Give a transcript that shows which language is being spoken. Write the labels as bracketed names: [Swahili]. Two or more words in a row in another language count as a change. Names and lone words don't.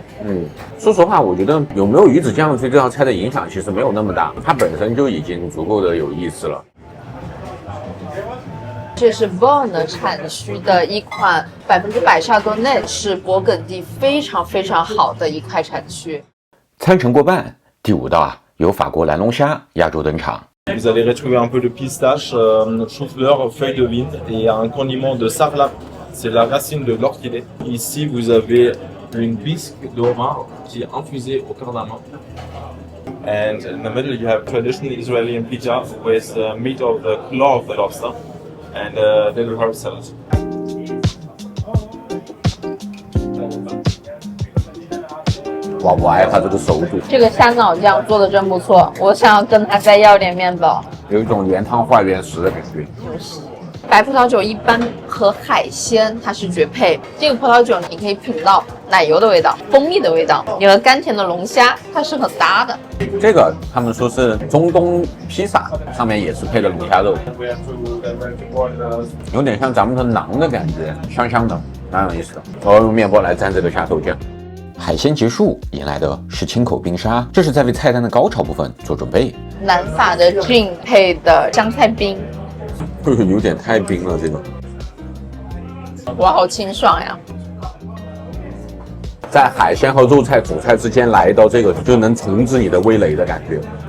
[Chinese] 說實話，我覺得有沒有魚子醬對這道菜的影響其實沒有那麼大，它本身就已經足夠的有意思了。這是 Beaune 產區的一款100%沙多內，是勃艮第非常非常好的一塊產區。餐程過半，第5道啊，由法國藍龍蝦壓軸登場。 [French] Vous allez retrouver un peu de pistache, chou-fleur, feuilles de vigne et un condiment de sarrasin. C'est la racine de l'orchidée. Ici, vous avez une bisque de homard qui est infusée au cardamome. [English] And in the middle, you have traditional Israeli pizza with meat of the claw of the lobster and a little herb salad. [Chinese] 哇，我愛它這個熟度。這個蝦腦醬做的真不錯，我想要跟它再要點麵包。有一種原湯化原食的感覺。就是白葡萄酒一般和海鮮它是絕配，這個葡萄酒你可以品到奶油的味道、蜂蜜的味道，你和甘甜的龍蝦它是很搭的。這個他們說是中東披薩，上面也是配了龍蝦肉，有點像咱們的馕的感覺，香香的，蠻有意思的。我要用麵包來蘸這個蝦頭醬。海鮮結束，迎來的是清口冰沙，這是在為菜單的高潮部分做準備。南法的 gin 配的香菜冰。有點太冰了，這個。哇，好清爽呀！在海鮮和肉菜主菜之間來到這個，就能重置你的味蕾的感覺。